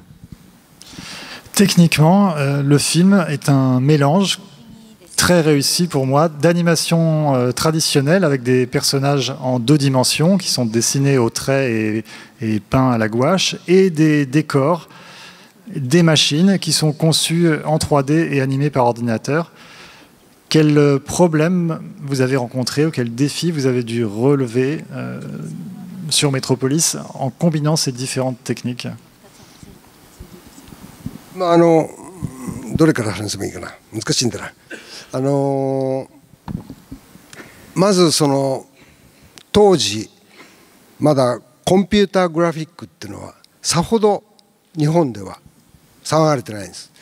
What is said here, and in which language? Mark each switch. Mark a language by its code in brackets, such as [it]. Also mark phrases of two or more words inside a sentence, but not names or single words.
[fr] Techniquement, le film est un mélange très réussi pour moi, d'animation traditionnelle avec des personnages en 2 dimensions qui sont dessinés au trait et peints à la gouache, et des décors, des machines qui sont conçues en 3D et animées par ordinateur. Quel problème vous avez rencontré ou quel défi vous avez dû relever sur Metropolis en combinant ces différentes techniques? [ja] どれから話せばいいかな、難しいんだな。まずその当時まだコンピューターグラフィックっていうのはさほど日本では騒がれてないんです。